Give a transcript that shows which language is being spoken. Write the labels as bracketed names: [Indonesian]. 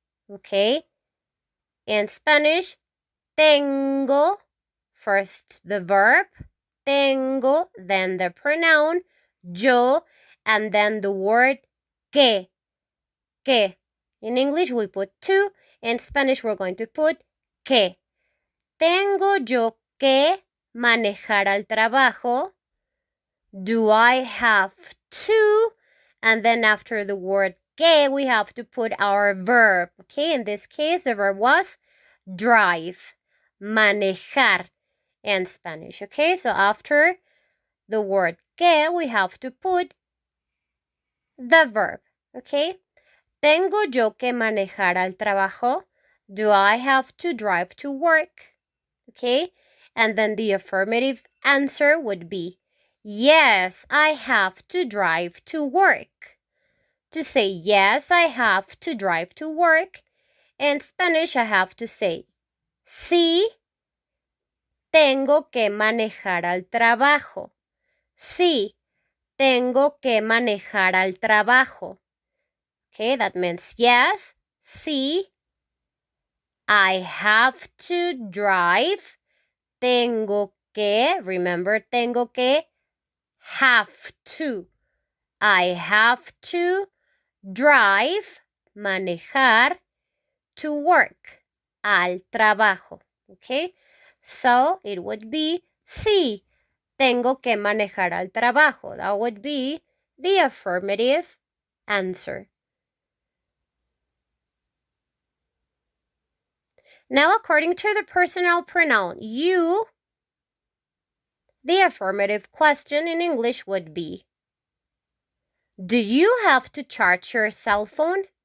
[English] Okay, in Spanish, tengo, first the verb, tengo, then the pronoun, yo, and then the word que. In English, we put to. In Spanish, we're going to put que. [Spanish] Tengo yo que manejar al trabajo. [English] Do I have to? And then after the word que, we have to put our verb. Okay, in this case, the verb was drive, manejar in Spanish. Okay, so after the word que, we have to put the verb. [Spanish] Okay, ¿tengo yo que manejar al trabajo? [English] Do I have to drive to work? Okay, and then the affirmative answer would be, yes, I have to drive to work. To say yes, I have to drive to work, in Spanish I have to say, [Spanish] sí, tengo que manejar al trabajo. Sí, tengo que manejar al trabajo. [English] Okay, that means yes, sí, I have to drive. [Spanish] Tengo que, [English] remember, [Spanish] tengo que, [English] have to. I have to drive, manejar, to work, [Spanish] al trabajo. [English] Okay, so it would be, [Spanish] sí, tengo que manejar al trabajo. [English] That would be the affirmative answer. Now, according to the personal pronoun you, the affirmative question in English would be, do you have to charge your cell phone?